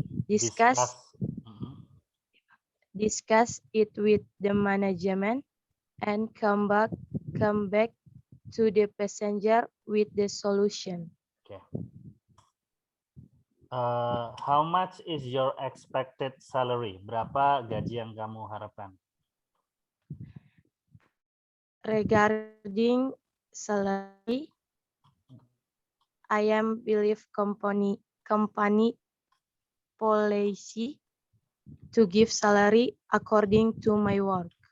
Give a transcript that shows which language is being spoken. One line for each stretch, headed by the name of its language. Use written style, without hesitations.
English: Discuss. Mhm. Discuss it with the management and come back to the passenger with the solution. Okay. How much is your expected salary?
Indonesian: Berapa gaji yang kamu harapkan?
English: Regarding salary, I am believe company policy to give salary according to my work.